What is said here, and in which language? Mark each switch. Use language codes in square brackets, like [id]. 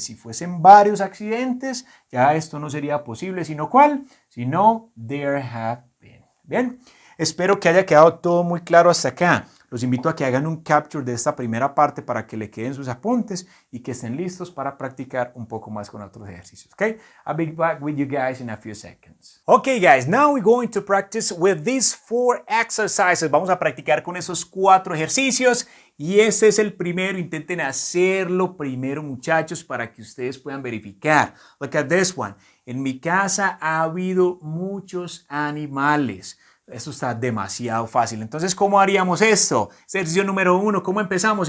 [es] Si fuesen varios accidentes, ya esto no sería posible, sino ¿cuál? Sino [en] there have been. [es] Bien, espero que haya quedado todo muy claro hasta acá. Los invito a que hagan un capture de esta primera parte para que le queden sus apuntes y que estén listos para practicar un poco más con otros ejercicios. [en] Okay? I'll be back with you guys in a few seconds. Okay, guys, now we're going to practice with these 4 exercises. [es] Vamos a practicar con esos 4 ejercicios y este es el primero. Intenten hacerlo primero, muchachos, para que ustedes puedan verificar. [en] Look at this one. [es] En mi casa ha habido muchos animales. Esto está demasiado fácil. Entonces, ¿cómo haríamos esto? Ejercicio número 1. ¿Cómo empezamos?